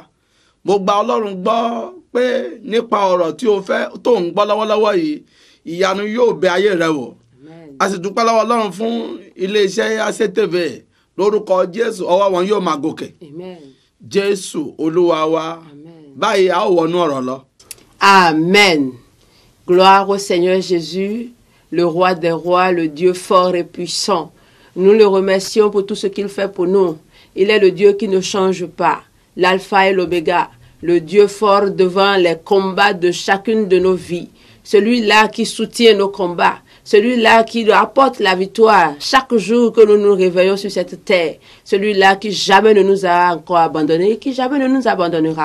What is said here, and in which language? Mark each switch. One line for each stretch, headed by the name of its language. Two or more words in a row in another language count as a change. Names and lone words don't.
Yoruba: Mo gba Ọlọ́run gbọ́ pé nípa ọ̀rọ̀ tí o fẹ́ tó ń gbọ́ lọ́wọ́lọ́wọ́ yìí, ìyanu yóò bẹ ayé rẹ wò. Amen. A sì dúpẹ́ lọ́wọ́ Ọlọ́run fún iléeṣẹ́ ACTV lórúkọ Jésù, ọwọ́ wọn yóò máa gòkè. Amen. Jésù Olúwa wa. Amen. Báyìí a ó wọnú ọ̀rọ̀ lọ. Amen.
French: Gloire au Seigneur Jésus, le roi des rois, le Dieu fort et puissant. Nous le remercions pour tout ce qu'il fait pour nous. Il est le Dieu qui ne change pas, l'alpha et l'oméga, le Dieu fort devant les combats de chacune de nos vies, celui-là qui soutient nos combats, celui-là qui nous apporte la victoire chaque jour que nous nous réveillons sur cette terre, celui-là qui jamais ne nous a encore abandonnés et qui jamais ne nous abandonnera.